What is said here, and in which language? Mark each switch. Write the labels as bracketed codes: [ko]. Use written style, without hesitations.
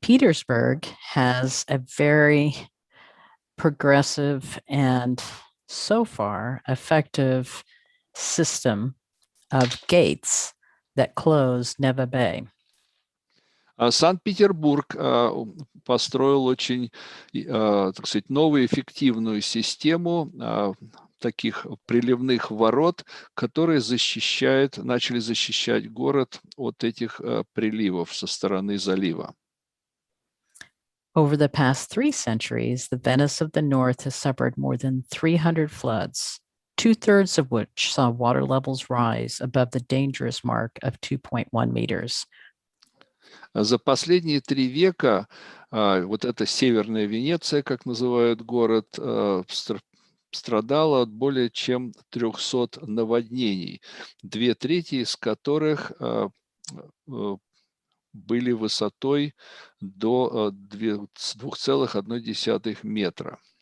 [en] Petersburg has a very progressive and so far effective system of gates that close Neva Bay. [ru] Санкт-Петербург построил очень, так сказать, новую эффективную систему таких приливных ворот, которые начали защищать город от этих приливов со стороны залива. [en] Over the past 3 centuries, the Venice of the North has suffered more than 300 floods, 2/3 of which saw water levels rise above the dangerous mark of 2.1 meters. [ru] За последние 3 века вот эта Северная Венеция, как называют город, страдала от более чем 300 наводнений, 2/3 из которых были высотой до 2,1 метра.